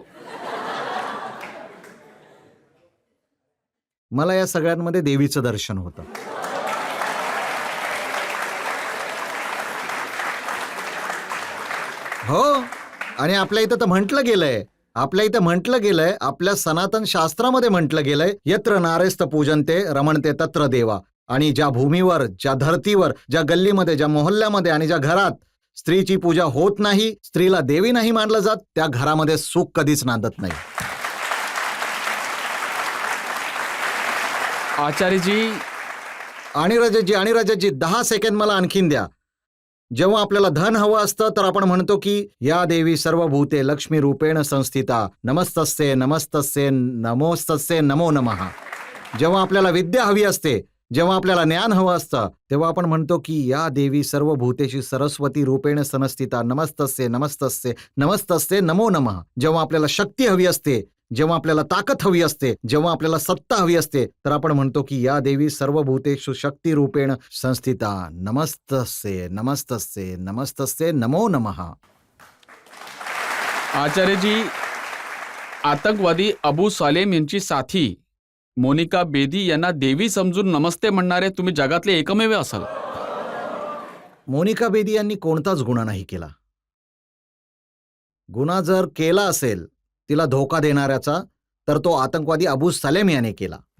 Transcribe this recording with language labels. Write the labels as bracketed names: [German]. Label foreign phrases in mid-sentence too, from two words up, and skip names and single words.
[Marathi] मला या सगळ्यांमध्ये देवीचं दर्शन होतं. हो, आणि आपल्या इथं तर म्हटलं गेलंय, आपल्या सनातन शास्त्रामध्ये म्हटलं गेलंय, [Sanskrit] यत्र नारेस्त पूजनते रमणते तत्र देवा. [Marathi] आणि ज्या भूमीवर, ज्या धरतीवर, ज्या गल्लीमध्ये, ज्या मोहल्ल्यामध्ये आणि ज्या घरात स्त्रीची पूजा होत नाही, स्त्रीला देवी नाही मानलं जात, त्या घरामध्ये सुख कधीच नांदत नाही. आचार्यजी. आणि रजतजी 10 सेकंद मला आणखीन द्या. जेव्हा आपल्याला धन हवं असतं तर आपण म्हणतो की [Sanskrit] या देवी सर्वभूते लक्ष्मी रूपेण संस्थिता नमस्तस्ये नमस्तस्ये नमोस्तस्ये नमो नमः. [Marathi] जेव्हा आपल्याला विद्या हवी असते, जेव्हा आपल्याला ज्ञान हवं असतं, तेव्हा आपण म्हणतो की [Sanskrit] या देवी सर्वभूतेशी सरस्वती रूपेण संस्थिता नमस्तस्ये नमस्तस्ये नमस्तस्ये नमो नमः. [Marathi] जेव्हा आपल्याला शक्ती हवी असते, जेव्हा आपल्याला ताकद हवी असते, जेव्हा आपल्याला सत्ता हवी असते, तर आपण म्हणतो की [Sanskrit] या देवी सर्वभूतेषु शक्ती रूपेण संस्थिता नमस्तस्ये नमस्तस्ये नमस्तस्ये नमो नमः. [Marathi] आचार्यजी, आतंकवादी अबू सालेम यांची साथी मोनिका बेदी यांना देवी समजून नमस्ते म्हणणारे तुम्ही जगातले एकमेव असाल. मोनिका बेदी यांनी कोणताच गुन्हा नाही केला. गुन्हा जर केला असेल तिला धोका देणाऱ्याचा, तर तो आतंकवादी अबू सलेम याने केला.